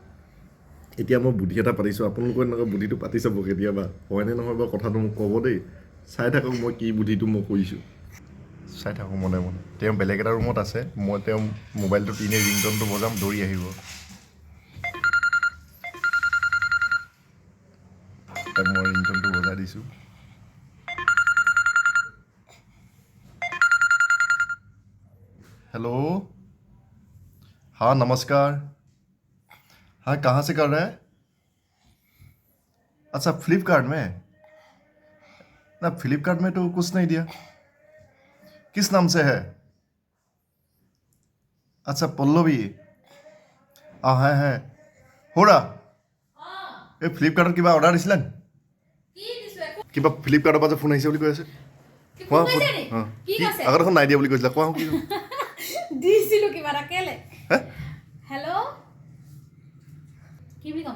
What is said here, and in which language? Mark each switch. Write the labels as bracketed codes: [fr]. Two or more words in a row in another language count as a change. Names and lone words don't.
[as] এতিয়া মই বুদ্ধি এটা পাতিছোঁ, আপোনালোকৰ এনেকুৱা বুদ্ধিটো পাতি চাব কেতিয়াবা, হয়নে নহয় বাৰু কথাটো মোক ক'ব দেই। চাই থাকক মই কি বুদ্ধিটো মই কৰিছোঁ, চাই থাকক মনে মনে। তেওঁ বেলেগ এটা ৰুমত আছে, মই তেওঁ মোবাইলটো এনেই ৰিংটনটো বজাম, দৌৰি আহিব। মই ৰিংটনটো বজাই দিছোঁ। [hi] हेलो, हाँ नमस्कार। हाँ कहाँ से कर रहे हैं? अच्छा फ्लिपकार्ट में ना, फ्लिपकार्ट में तो कुछ नहीं दिया। किस नाम से है? अच्छा पल्लवी। हाँ है हो रहा। [as] এই ফ্লিপকাৰ্টত কিবা অৰ্ডাৰ দিছিলে নি? কিবা ফ্লিপকাৰ্টৰ পৰা যে ফোন আহিছে বুলি কৈ আছে। কোৱা ফোন আগত এখন নাই দিয়া বুলি কৈছিলা, কোৱা কি দিছিলো কিবা এটা কেলে। হে হেল্ল' কি বুলি কম?